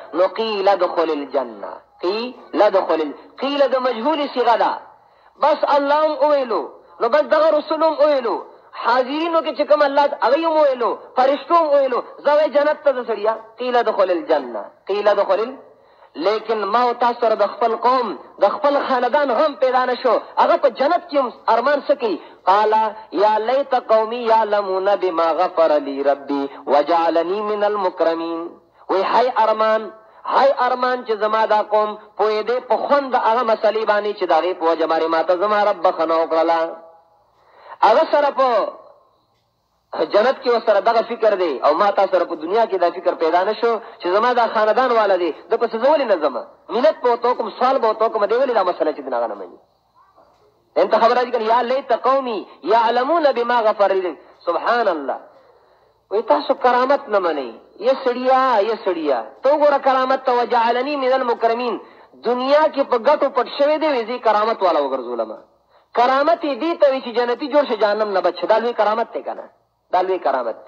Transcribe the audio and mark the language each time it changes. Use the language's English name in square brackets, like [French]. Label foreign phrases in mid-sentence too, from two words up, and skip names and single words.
[Pashto] نو [Arabic] قیل ادخل الجنه [Pashto] قیل د مجهول صیغه ده بس الله هم وویلو نو بس دغه رسول هم وویلو حاضرینو کې چې کوم الله هغوی هم وویلو فرشتو هم وویلو زه وی جنت ته ځه سړیا [Arabic] قیل ادخل الجنه [Pashto] لیکن ما او تاسو سره د خپل قوم د خپل خاندان هم پیدا نه شو هغه په جنت کې هم ارمان څه کوي [Arabic] قال یا لیت قومي یعلمون بما غفر لی ربي وجعلني من المکرمین. [Pashto] وی هی ارمان چې زما دا قوم پوهېدی په خوند د هغه مسلې باندې چې د هغې په وجه باندې ما ته زما رب بخښنه وکړله هغه سره په جنت کې ورسره دغه فکر دی او ما تا سره په دنیا کې دا فکر پیدا نه شو چې زما دا خاندان والا دی د پسې زه ولې نه ځم مینت به ورته وکړم سوال به ورته وکړم دی ولې دا مسله چې دن هغه نه مني انته خبره دي که [Arabic] یا لیت قومي یعلمون بما غفر لی. سبحان الله. [Pashto] وی تاسو کرامت نه منئ یا سړیا ته وګوره کرامت ته [Arabic] وجعلني من المکرمین [Pashto] دنیا کې په ګټو پټ شوی دی وی زه کرامت والا وګرځولم کرامت یې دې ته وي چې جنتي جوړ شه جهنم نه بچ دا لوی کرامت دی که نه دا لوی کرامت دی.